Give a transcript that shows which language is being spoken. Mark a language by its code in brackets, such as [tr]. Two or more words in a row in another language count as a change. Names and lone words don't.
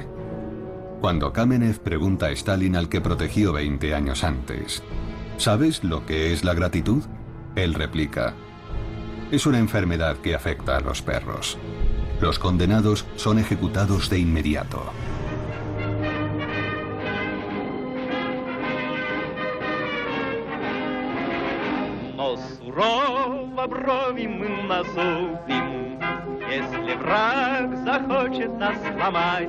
[es] Cuando Kamenev pregunta a Stalin, al que protegió 20 años antes: ¿sabes lo que es la gratitud? Él replica: es una enfermedad que afecta a los perros. Los condenados son ejecutados de inmediato. [ru] Но сурово брови мы насупим, если враг захочет нас сломать.